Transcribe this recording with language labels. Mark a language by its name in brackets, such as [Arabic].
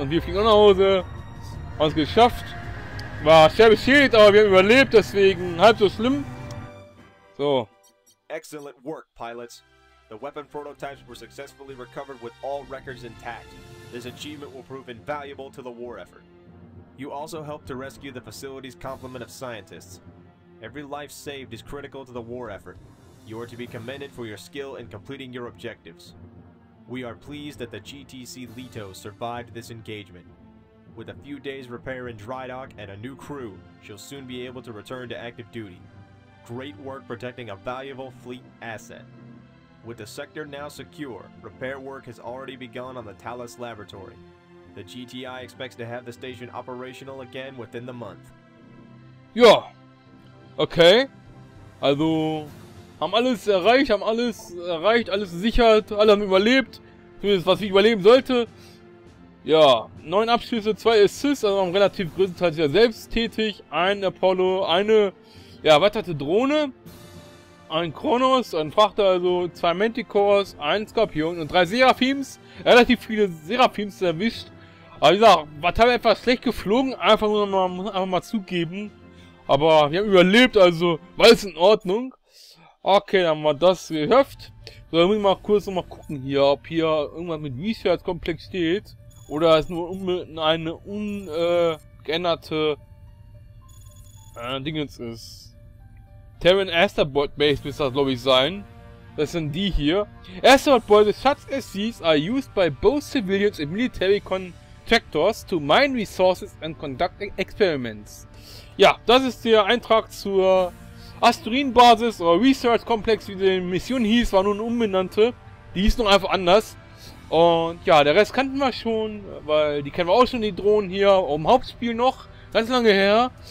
[German] Und wir fliegen auch nach Hause. Haben es geschafft. War schwer beschädigt, aber wir haben überlebt, deswegen halb so schlimm. So. [English] Excellent work, pilots. The weapon prototypes were successfully recovered with all records intact. This achievement will prove invaluable to the war effort. You also helped to rescue the facility's complement of scientists. Every life saved is critical to the war effort. You are to be commended for your skill in completing your objectives. We are pleased that the GTC Leto survived this engagement. With a few days repair in dry dock and a new crew, she'll soon be able to return to active duty. Great work protecting a valuable fleet asset. With the sector now secure, repair work has already begun on the Thales laboratory. The GTI expects to have the station operational again within the month. [German] Ja, okay. Also, haben alles erreicht, alles gesichert, alle haben überlebt. Zumindest was ich überleben sollte. Ja, 9 Abschlüsse, 2 Assists, also relativ größtenteils wieder selbst tätig. Ein Apollo, eine erweiterte Drohne, ein Kronos, ein Frachter, also 2 Manticores, ein Skorpion und 3 Seraphims. Relativ viele Seraphims erwischt. Aber wie gesagt, war teilweise etwas schlecht geflogen, muss einfach mal zugeben. Aber wir haben überlebt, also war alles in Ordnung. Okay, dann haben wir das gehöft. So, dann muss ich mal kurz nochmal gucken hier, ob hier irgendwas mit Research-Komplex steht. Oder es nur eine ungeänderte Dingens ist. Terran Asteroid Base müsste das, glaube ich, sein. Das sind die hier. [English] Asteroid Bases such as these are used by both civilians and military contractors to mine resources and conduct experiments. [German] Ja, das ist der Eintrag zur Asteroidenbasis oder Research Complex, wie die Mission hieß, war nun eine umbenannte. Die hieß noch einfach anders. Und ja, der Rest kannten wir schon, weil die kennen wir auch schon, die Drohnen hier, im Hauptspiel noch, ganz lange her.